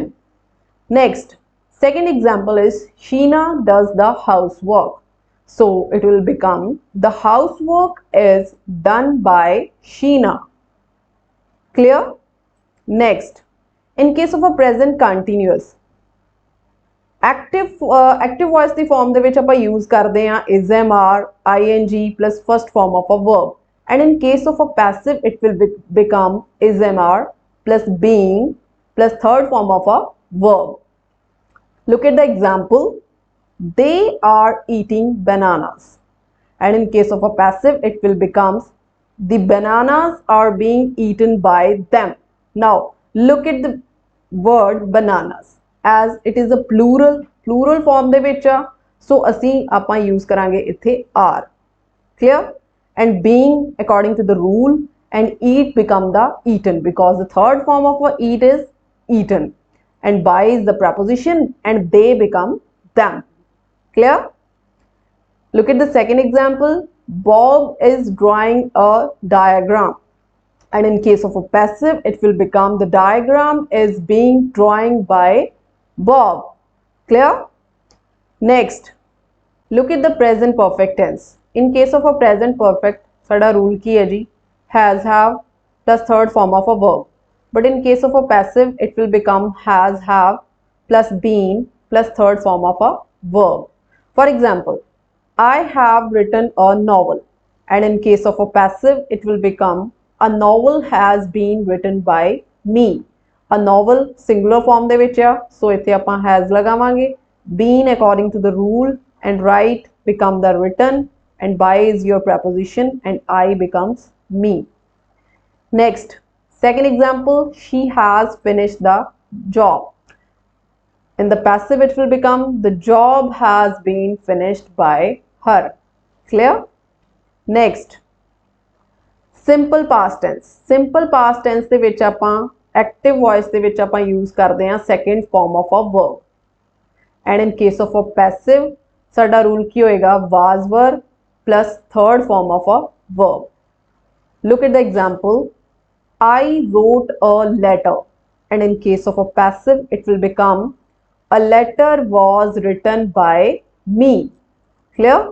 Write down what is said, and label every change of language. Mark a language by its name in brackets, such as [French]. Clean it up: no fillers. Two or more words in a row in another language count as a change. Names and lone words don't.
[English] Next, second example is Sheena does the housework. So it will become the housework is done by Sheena. Clear? Next, in case of a present continuous, active voice [Punjabi] ਦੀ form ਦੇ ਵਿੱਚ ਆਪਾਂ use ਕਰਦੇ ਹਾਂ [English] is am are ing plus first form of a verb, and in case of a passive it will become is am are plus being plus third form of a verb. Look at the example. They are eating bananas, and in case of a passive it will become the bananas are being eaten by them. Now look at the word bananas as it is a plural form [Punjabi] ਦੇ ਵਿੱਚ ਆ, [English] so [Punjabi] ਅਸੀਂ ਆਪਾਂ use ਕਰਾਂਗੇ ਇੱਥੇ [English] are. Clear? And being according to the rule, and eat become the eaten because the third form of a eat is eaten, and by is the preposition and they become them. Clear? Look at the second example. Bob is drawing a diagram, and in case of a passive it will become the diagram is being drawn by Bob. Clear? Next, look at the present perfect tense. In case of a present perfect, [Punjabi] ਸਾਡਾ rule ਕੀ ਹੈ ਜੀ [English] has, have plus third form of a verb. But in case of a passive it will become has, have plus been plus third form of a verb. For example, I have written a novel, and in case of a passive it will become a novel has been written by me. A novel singular form [Punjabi] ਦੇ ਵਿੱਚ ਆ, so ਇੱਥੇ ਆਪਾਂ has ਲਗਾਵਾਂਗੇ. [English] Been according to the rule, and write become the written, and by is your preposition and I becomes me. Next, second example, she has finished the job. In the passive it will become the job has been finished by her. Clear? Next, simple past tense. Simple past tense [Punjabi] ਦੇ ਵਿੱਚ ਆਪਾਂ [English] active voice [Punjabi] ਦੇ ਵਿੱਚ ਆਪਾਂ use ਕਰਦੇ ਹਾਂ [English] second form of a verb. And in case of a passive [Punjabi] ਸਾਡਾ rule ਕੀ ਹੋਏਗਾ [English] was verb plus third form of a verb. Look at the example. I wrote a letter, and in case of a passive it will become a letter was written by me. Clear?